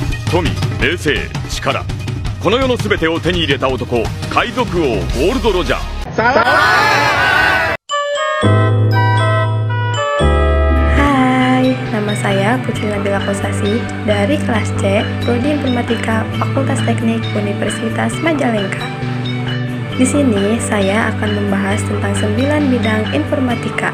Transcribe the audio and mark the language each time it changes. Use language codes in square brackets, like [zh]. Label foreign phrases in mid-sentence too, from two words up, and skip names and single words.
[ja] 富、名声、力、この世の全てを手に入れた男、海賊王ゴールド・ロジャー。 [id] Hai, nama saya Putri Nabila Kosasi dari kelas C, Prodi Informatika Fakultas Teknik Universitas Majalengka. Di sini saya akan membahas tentang 9 bidang informatika.